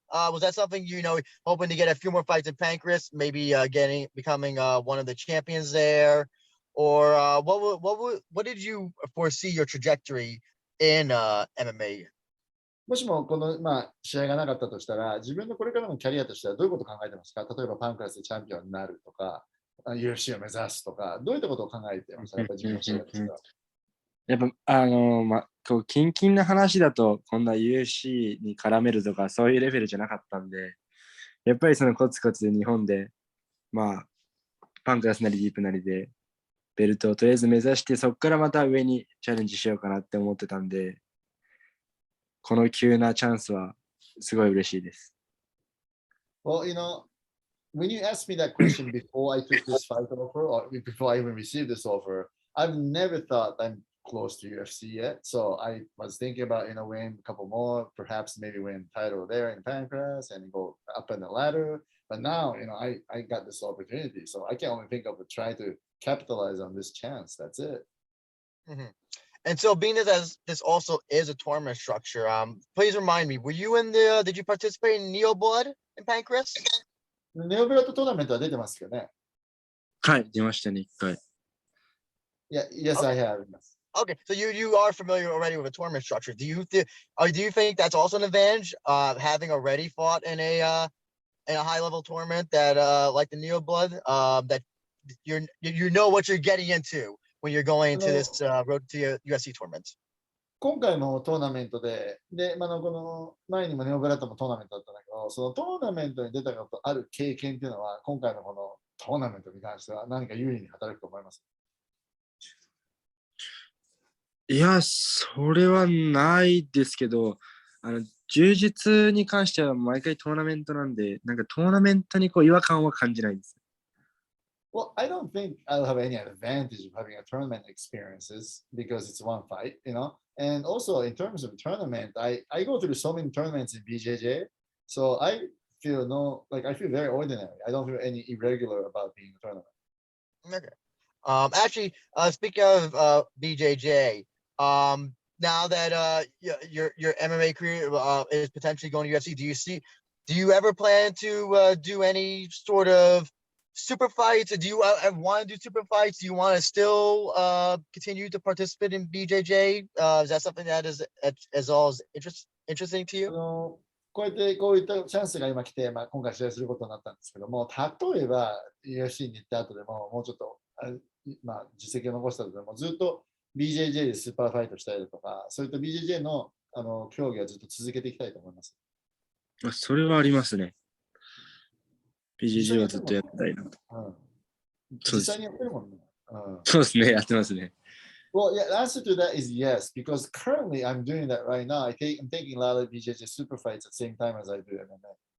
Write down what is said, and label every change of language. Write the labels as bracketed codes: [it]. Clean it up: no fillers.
[en] Was that something hoping to get a few more fights in Pancrase, maybe becoming one of the champions there, or what did you foresee your trajectory in MMA? [ja] もしもこの、試合がなかったとしたら、自分のこれからのキャリアとしてはどういうことを考えてますか？例えばパンクラスでチャンピオンになるとか、 UFC を目指すとか、どういったことを考えてましたやっぱり自分の試合ですか？やっぱこうキンキンな話だとこんな UFC に絡めるとかそういうレベルじゃなかったんで、やっぱりそのコツコツ日本でパンクラスなりディープなりでベルトをとりあえず目指して、そこからまた上にチャレンジしようかなって思ってたんで、この急なチャンスはすごい嬉しいです。 [en] Well, when you asked me that question before I took this fight offer, or before I even received this offer, I've never thought I'm close to UFC yet. So I was thinking about, win a couple more, perhaps maybe win title there in Pancrase and go up in the ladder. But now, I got this opportunity. So I can only think of trying to capitalize on this chance. That's it. Mm-hmm. And so, being as this also is a tournament structure, please remind me, were you did you participate in Neo Blood in Pancrase? [ja] ネオブラッドトーナメントは出てますけどね。はい、出ましたね、一回。 [en] Yeah, yes, Okay. I have. Okay, so you are familiar already with a tournament structure. Do you think that's also an advantage, having already fought in a high level tournament that like the Neo Blood, that you know what you're getting into when you're going into this road to UFC tournament? [ja] 今回もトーナメントで、この前にもネオブラッドもトーナメントだったんだけど、そのトーナメントに出たことある経験っていうのは、今回のこのトーナメントに関しては何か有利に働くと思います。いや、それはないですけど、柔術に関しては毎回トーナメントなんで、なんかトーナメントにこう違和感は感じないです。 [en] Well, I don't think I'll have any advantage of having a tournament experiences because it's one fight, And also in terms of tournament, I go through so many tournaments in BJJ, so I feel I feel very ordinary. I don't feel any irregular about being a tournament. Okay. Actually, speaking of BJJ, now that your MMA career is potentially going to UFC, do you ever plan to do any sort of super fights? Or do you want to do super fights? Do you want to still continue to participate in BJJ? Is that something that is as all as interesting to you? [ja] こういったチャンスが今来て、今回試合することになったんですけども、例えば UFC に行った後でも、もうちょっと、実績を残した後でも、ずっと BJJ でスーパーファイトしたりだとか、そういった BJJ の競技はずっと続けていきたいと思います。それはありますね。 BJJ はずっとやってたいなと。実際にやってるもんね。そうですね、やってますね。 [en] Well, yeah, the answer to that is yes, because currently I'm doing that right now. I'm taking a lot of BJJ super fights at the same time as I do MMA.